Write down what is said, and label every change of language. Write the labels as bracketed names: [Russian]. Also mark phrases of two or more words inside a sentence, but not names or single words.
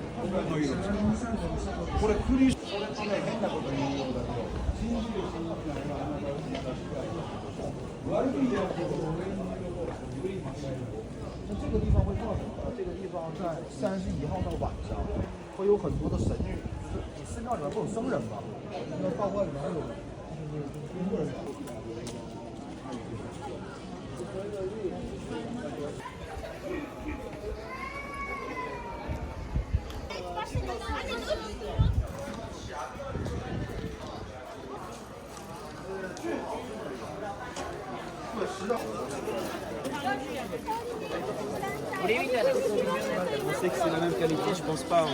[Chinese] 这个地方会告诉我，这个地方在31号的晚上会有很多的神女。你寺庙里面不有僧人吗？那道观里面还有工作人员。 [French] On sait que c'est la même qualité, je pense pas.